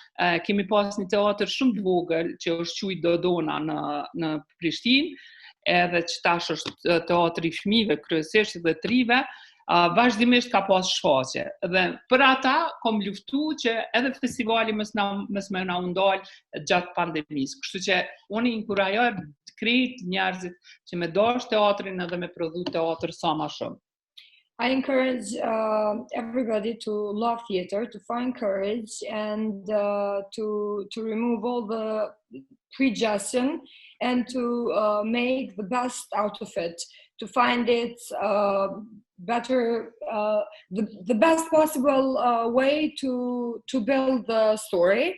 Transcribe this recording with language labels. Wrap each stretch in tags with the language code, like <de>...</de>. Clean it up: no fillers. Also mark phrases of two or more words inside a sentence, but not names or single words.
<sq>Kemi pas një teatr shumë të vogël që është quajtur Dodona në Prishtinë, edhe që tash është teatri I fëmijëve kryesisht dhe të rive, vazhdimisht ka pas shfaqje. Dhe për ata kom luftu që edhe festivali mos më na u ndal gjatë pandemisë. Kështu që unë inkurajoj krejt njerëzit që me dash teatrin edhe me prodhu teatr sa ma shumë.</sq> <en>I encourage everybody to love theater, to find courage, and to remove all the prejudice and to make the best out of it, to find it better, the best possible way to build the story.</en>